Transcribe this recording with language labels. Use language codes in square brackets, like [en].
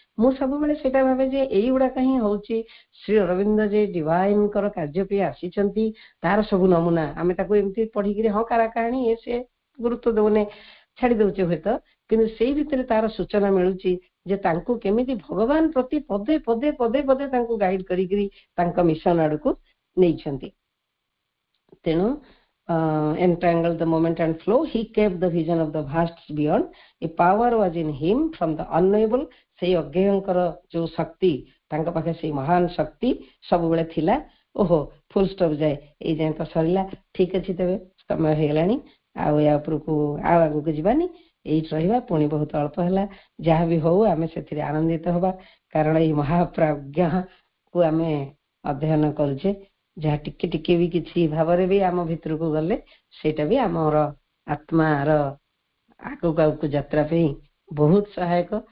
[or] ମୁଁ ସବୁବେଳେ ସେଇଟା ଭାବେ ଯେ ଏଇଗୁଡାକ ହିଁ ହଉଛି ଶ୍ରୀ ଅରବିନ୍ଦ ଯେ ଡିଭାଇନଙ୍କର କାର୍ଯ୍ୟ ପାଇଁ ଆସିଛନ୍ତି, ତାର ସବୁ ନମୁନା। ଆମେ ତାକୁ ଏମିତି ପଢିକିରି ହଁ କାରା କାହାଣୀ ଏ ସେ ଗୁରୁତ୍ୱ ଦଉନେ, ଛାଡି ଦଉଛେ ହୁଏତ, କିନ୍ତୁ ସେଇ ଭିତରେ ତାର ସୂଚନା ମିଳୁଛି ଯେ ତାଙ୍କୁ କେମିତି ଭଗବାନ ପ୍ରତି ପଦେ ପଦେ ପଦେ ପଦେ ତାଙ୍କୁ ଗାଇଡ କରିକିରି ତାଙ୍କ ମିଶନ ଆଡକୁ ନେଇଛନ୍ତି। [en] ତେଣୁ entangled the moment and flow, he kept the vision of the vasts beyond, a power was in him from the unknowable। [or] ସେଇ ଅଜ୍ଞଙ୍କର ଯୋଉ ଶକ୍ତି, ତାଙ୍କ ପାଖେ ସେଇ ମହାନ ଶକ୍ତି ସବୁବେଳେ ଥିଲା। ଓହୋ, ଫୁଲ ଷ୍ଟପ୍ ଯାଏ, ଏଇ ଯାଏ ତ ସରିଲା, ଠିକ ଅଛି, ତେବେ ସମୟ ହେଇଗଲାଣି, ଆଉ ୟା ଉପରକୁ ଆଉ ଆଗକୁ ଯିବାନି, ଏଇଠି ରହିବା, ପୁଣି ବହୁତ ଅଳ୍ପ ହେଲା, ଯାହା ବି ହଉ ଆମେ ସେଥିରେ ଆନନ୍ଦିତ ହବା, କାରଣ ଏଇ ମହାପ୍ରଜ୍ଞାକୁ ଆମେ ଅଧ୍ୟୟନ କରୁଛେ, ଯାହା ଟିକେ ଟିକେ ବି କିଛି ଭାବରେ ବି ଆମ ଭିତରକୁ ଗଲେ ସେଇଟା ବି ଆମର ଆତ୍ମାର ଆଗକୁ ଆଗକୁ ଯାତ୍ରା ପାଇଁ ବହୁତ ସହାୟକ।